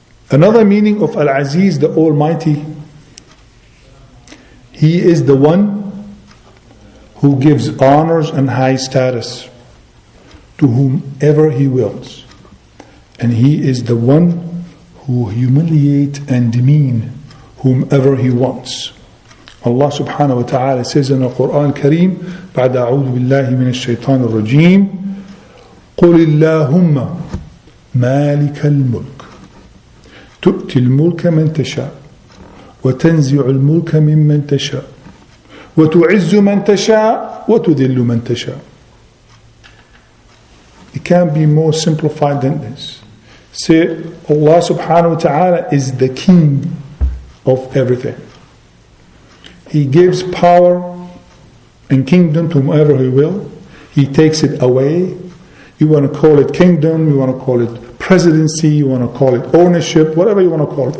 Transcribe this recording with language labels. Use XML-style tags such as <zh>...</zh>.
<en>Another meaning of Al-Aziz, the Almighty, He is the one who gives honors and high status to whomever He wills. And He is the one who humiliates and demean whomever He wants. Allah subhanahu wa ta'ala says in the Quran Kareem,</en> <ar>بعد أعوذ بالله من الشيطان الرجيم قل اللهم مالك الملك تؤتي الملك من تشاء وتنزع الملك ممن تشاء وتعز من تشاء وتذل من تشاء.</ar> <en>It can't be more simplified than this. Say, Allah subhanahu wa ta'ala is the king of everything. He gives power and kingdom to whomever He will. He takes it away. You want to call it kingdom, you want to call it presidency, you want to call it ownership, whatever you want to call it.</en>